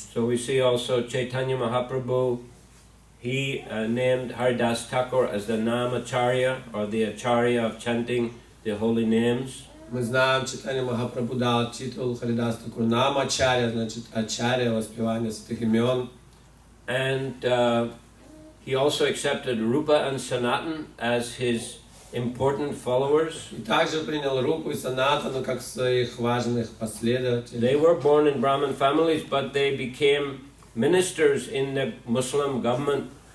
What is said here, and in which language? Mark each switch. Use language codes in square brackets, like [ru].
[en] So we see also Chaitanya Mahaprabhu, he named Haridas Thakur as the Namacharya, or the Acharya of chanting the holy names. [ru] Мы знаем, Чайтанья Махапрабху дал титул Харидас Тхакур нам Ачарья, значит Ачарья, воспевание святых имен. [en] And he also accepted Rupa and Sanatan as his important followers. [ru] И также принял Рупу и Санатану как своих важных последователей. [en] They were born in Brahmin families, but they became ministers in the Muslim government.